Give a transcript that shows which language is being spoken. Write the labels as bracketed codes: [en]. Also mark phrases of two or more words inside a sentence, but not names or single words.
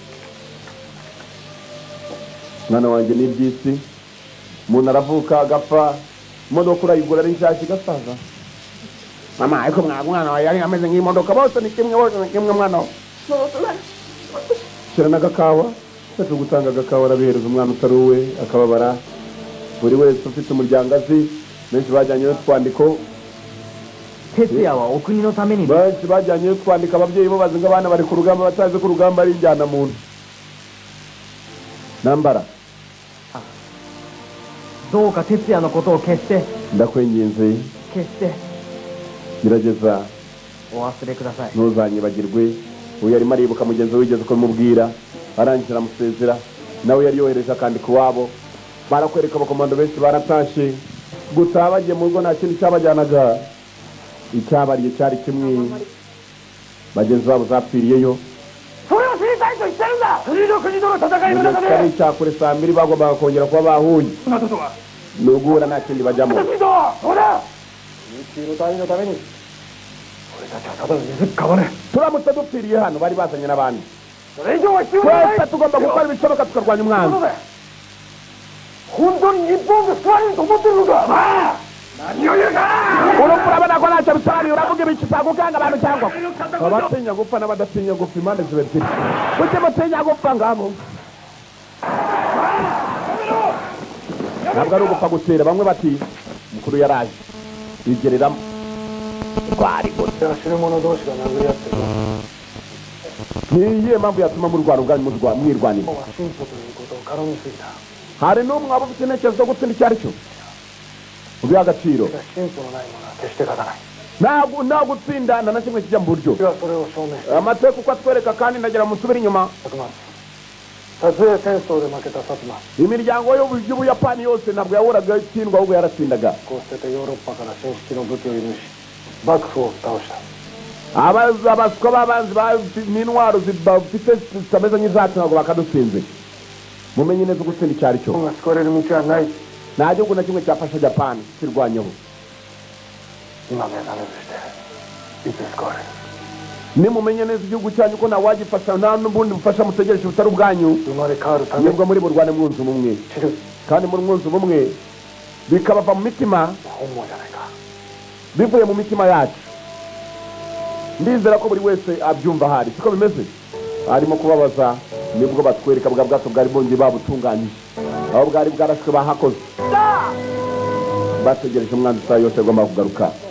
[rw] wanjye ni iby'isi umuntu aravuka agapfa imodoka urayigura ari nshyashya igasaza mama ariko mwana wawe yari ameze nk'imodoka bose ni kimwe mwana we shyira n'agakawa cyacu gutanga agakawa arabihereza umwana utari uwe akababara buri wese ufite umuryango azi benshi bajyanye n'utwandiko [ja] 哲也はお国のために [rw] benshi bajyanye n'utwandiko ababyeyi bo bazi ngo abana bari ku rugamba batazi ko urugamba ari injyana muntu nambara [ja] どうか哲也のことを決して [rw] ndakwinginze [ja] 決して [rw] gerageza [ja] お忘れください [rw] ntuzanyibagirwe uyu yarimo aribuka mugenzi we wigeze kumubwira arangiza aramusezera nawe yari yohereje akandika iwabo barakwereka abakomando benshi baratashye gutaha bagiye mu rugo nta kintu cyabajyanaga icyabariye cyari kimwe bagenzi babo zapfiriyeyo [ja] それを知りたいと言ってるんだ国と国との戦いの中 [rw] cyari [ja] で [rw] icyakure saa 2 bagombaga kongera kuba bahuye [ja] そんなことは [rw] ni uguhura nta kindi bajyamo [ja] 国とそうだ琉球の隊員のために俺たちはただの水っかばね [rw] turamutse dupfiriye hano bari bazanye n'abandi [ja] それ以上は必要ない [rw] twese tugomba gukora ibishoboka tukarwanya umwanzi [ja] 本当に日本が救われると思ってるのかまあ何を言うか [rw] urupfu urabona ko ntacyo bisobanuye uravuga ibiki utagukanga abantu cyangwa abatinya gupfa n'abadatinya gupfa impande ziba ebyiri kuki mutinya gupfa ngabo ntabwo ari ugupfa gutera bamwe bati mukuru yaraje yigereramo twari gute [ja] 知る者同士が殴り合ってる [rw] niyihe mpamvu yatuma murwana ubwanyu mwirwanira [ja] は進歩ということを絡みすぎた [rw] hari n'umwe waba ufite intekerezo zo gutsinda icyo ari cyo ubiha agaciro [ja] 進歩のないものは決して勝たない [rw] nta gutsinda na kimwe kijya mu buryo [ja] 私はそれを証明した [rw] amateka uko atwereka kandi ndagira musubire inyuma [ja] 薩摩撮影戦争で負けた薩摩 [rw] imiryango y'ubuyapani yose ntabwo yahoraga itsindwa ahubwo yaratsindaga [ja] こうしてヨーロッパから新式の武器を輸入し幕府を倒した [rw] abaswa b'abanzi n'intwaro zifite zitameze nk'izacu ntabwo bakadutsinze mumenye neza gutsinda icyo ari cyo [ja] 日本が救われる道はない [rw] nta gihugu na kimwe cyafasha japani kirwanyeho [ja] 今目覚めとしていつ救われる [rw] nimumenye neza igihugu cyanyu ko ntawagifasha nta n'ubundi bufasha mutegereje butari ubwanyu [ja] 生まれ変わるために [rw] nibwo muri burwane mwunze ubumwe [ja] 知る [rw] kandi muri mwunze ubumwe bikabava mu mitima [ja] 本望じゃないか [rw] bivuye mu mitima yacu ndizera ko buri wese abyumva ahari siko bimeze harimo kubabaza nibwo batwereka bwa bwato bwari bongeye babutunganyije aho bwari bwarashwe bahakoze bategereje umwanzi isaha yose agomba kugaruka